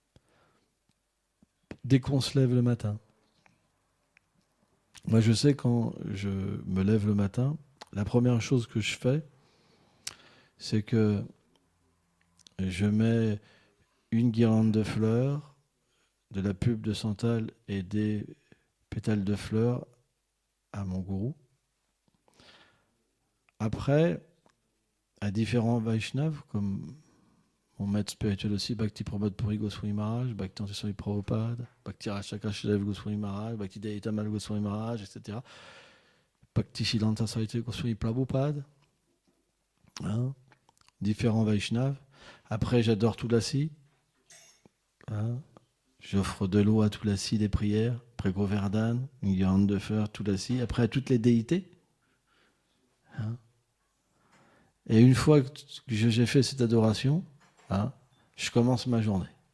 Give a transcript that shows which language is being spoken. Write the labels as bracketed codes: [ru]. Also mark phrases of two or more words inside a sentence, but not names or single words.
[fr] Dès qu'on se lève le matin. Moi je sais quand je me lève le matin, la première chose que je fais, c'est que je mets une guirlande de fleurs, de la pulpe de santal et des pétales de fleurs à mon gourou. Après, à différents Vaishnavas, comme mon maître spirituel aussi, Bhakti Prabodh Puri Goswami Maharaj, Bhakti Swami Prabhupada, Bhakti Rashakashadev Goswami Maharaj, Bhakti Daitamal Goswami Maharaj, etc. Bhakti Siddhanta Sarita Goswami Prabhupada. Hein, différents Vaishnavas. Après, j'adore Tulasi. Hein, j'offre de l'eau à Tulasi, des prières. Après Govardhan, une guirlande de fleurs, Tulasi. Après, à toutes les déités. Hein. Et une fois que j'ai fait cette adoration, hein, je commence ma journée.